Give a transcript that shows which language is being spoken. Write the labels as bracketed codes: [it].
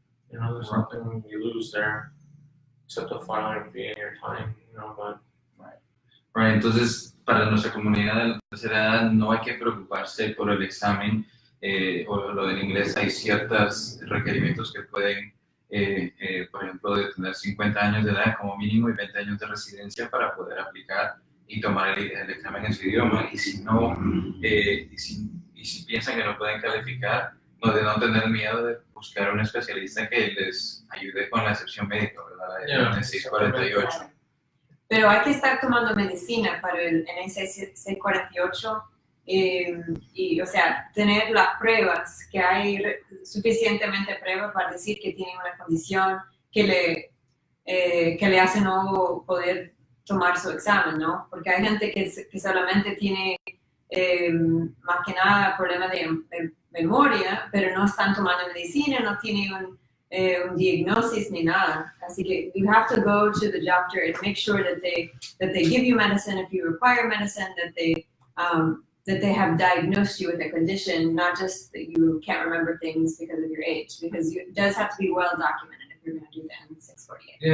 [en] There's nothing you lose there, except the filing fee and your time. But Right. [es] Entonces, para nuestra comunidad de la tercera edad no hay que preocuparse por el examen o lo del inglés. Hay ciertos requerimientos que pueden, por ejemplo, de tener 50 años de edad como mínimo y 20 años de residencia para poder aplicar y tomar el examen en su idioma. Y si no, y si piensan que no pueden calificar, no tener miedo de buscar un especialista que les ayude con la excepción médica, ¿verdad? La N648. Pero hay que estar tomando medicina para el N648 y, o sea, tener las pruebas, que hay suficientemente pruebas para decir que tiene una condición que que le hace no poder tomar su examen, ¿no? Porque hay gente que solamente tiene más que nada problemas de memoria, pero no están tomando medicina, no tienen un diagnosis ni nada. Así que [en] you have to go to the doctor and make sure that they give you medicine if you require medicine, that they have diagnosed you with a condition, not just that you can't remember things because of your age, because it does have to be well documented if you're going to do the N648.